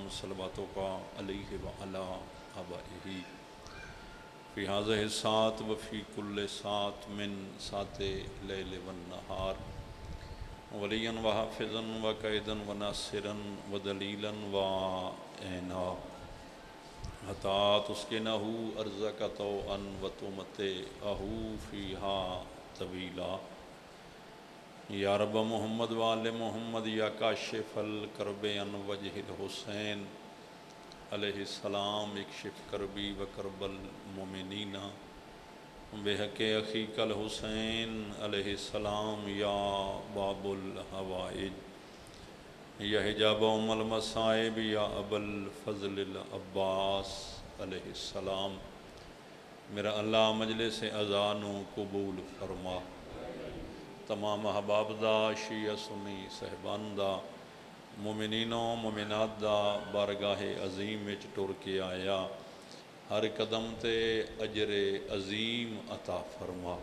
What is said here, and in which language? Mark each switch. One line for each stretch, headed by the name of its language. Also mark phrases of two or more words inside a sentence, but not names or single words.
Arabic: صلواتك عليه وعلى آبائه في هذه الساعة وفي كل ساعة من ساعات الليل والنهار وليا وحافظا وقائدا وناصرا ودليلا وعينا حتى تسكنه أرضك طوعا وتمتعه فيها طويلا يا رب محمد وآل محمد يا كاشف الكرب عن وجه الحسين عليه السلام اكشف كربي وكرب المؤمنين بحق أخيك الحسين عليه السلام يا باب الحوائج يا حجاب أم المصائب يا أبا الفضل العباس عليه السلام.
Punjabi: میرا اللہ مجلس عزا نوں قبول فرما. تمام احباب دا شیعہ سنی صاحبان دا مومنین و مومنات دا بارگاہِ عظیم وچ ٹر کے آیا ہر قدم تے اجرِ عظیم عطا فرما.